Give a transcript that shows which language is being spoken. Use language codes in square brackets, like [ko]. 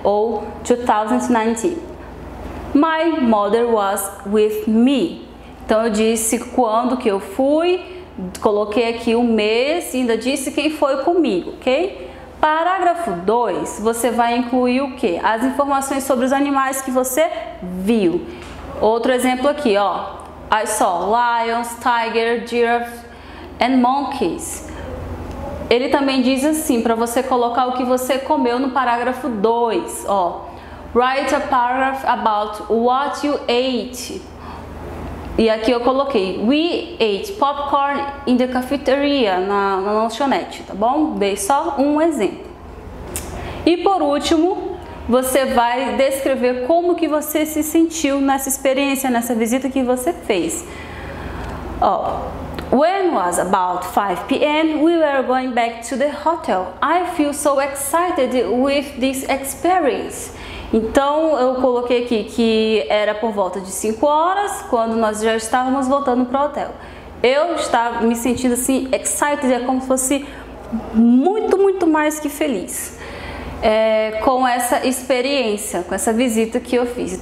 [pt] Ou [en] 2019. My mother was with me. [pt] Então eu disse quando que eu fui, coloquei aqui o mês e ainda disse quem foi comigo, ok? Parágrafo 2, você vai incluir o que? As informações sobre os animais que você viu. Outro exemplo aqui, ó. [en] I saw lions, tiger, giraffe and monkeys. [pt] Ele também diz assim, para você colocar o que você comeu no parágrafo 2, ó. [en] Write a paragraph about what you ate. [pt] E aqui eu coloquei [en] we ate popcorn in the cafeteria, [pt] na lanchonete, tá bom? Dei só um exemplo. E por último, você vai descrever como que você se sentiu nessa experiência, nessa visita que você fez. Ó, [en] when was about 5 p.m. we were going back to the hotel. I feel so excited with this experience. [pt] Então eu coloquei aqui que era por volta de 5 horas, quando nós já estávamos voltando para o hotel. Eu estava me sentindo assim, excited, é como se fosse muito mais que feliz com essa experiência, com essa visita que eu fiz.